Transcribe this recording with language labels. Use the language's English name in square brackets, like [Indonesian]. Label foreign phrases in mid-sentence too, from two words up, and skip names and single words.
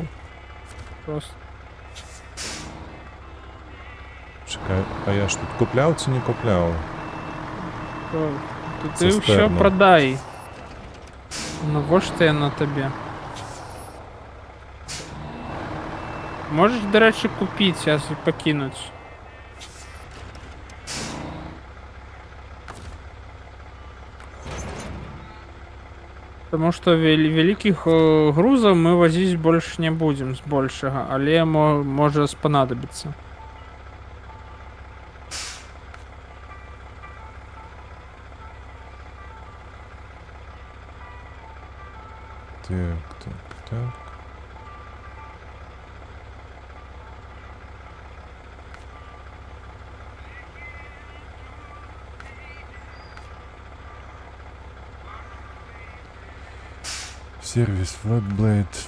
[Russian] Просто. [Ukrainian] Чекай, а я ж тут купляв чи не купляв? [Russian] Ты все Цистерну. продай. Ну вот что я на тебе. Можешь, [Ukrainian] до речі, [Russian] купить сейчас и покинуть. Потому что великих грузов мы возить больше не будем с большего, але может понадобиться. Так. [Ukrainian] Сервіс, Flatblade.